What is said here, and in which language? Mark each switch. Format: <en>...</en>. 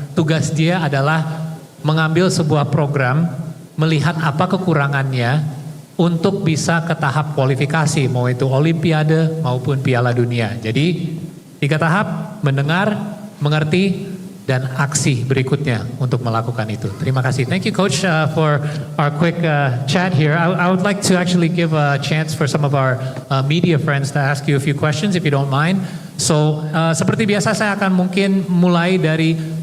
<id>Tugas dia adalah mengambil sebuah program, melihat apa kekurangannya, untuk bisa ke tahap kualifikasi, mau itu Olimpiade maupun Piala Dunia. Jadi 3 tahap, mendengar, mengerti, dan aksi berikutnya untuk melakukan itu. Terima kasih.</id> <en>Thank you Coach for our quick chat here. I would like to actually give a chance for some of our media friends to ask you a few questions if you don't mind.</en> <id>So seperti biasa saya akan mungkin mulai dari</id>